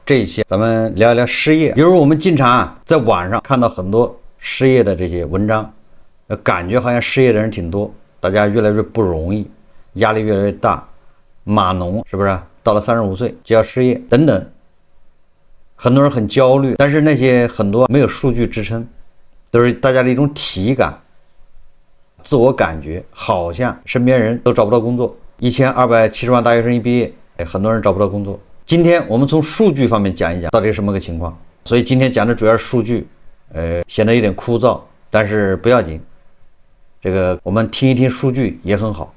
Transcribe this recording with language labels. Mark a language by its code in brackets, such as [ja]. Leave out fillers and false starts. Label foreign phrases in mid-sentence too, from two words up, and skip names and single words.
[zh] 这一期咱们聊一聊失业。比如我们经常在网上看到很多失业的这些文章，感觉好像失业的人挺多，大家越来越不容易，压力越来越大，码农是不是到了35岁就要失业等等，很多人很焦虑。但是那些很多没有數據支撐，都是大家的一種體感、自我感觉，好像身邊人都找不到工作。1270萬大學生一畢業，很多人找不到工作。今天我們從數據方面講一講到底是什麼個情況。所以今天講的主要是數據，顯得有點枯燥，但是不要緊，這個我們聽一聽數據也很好。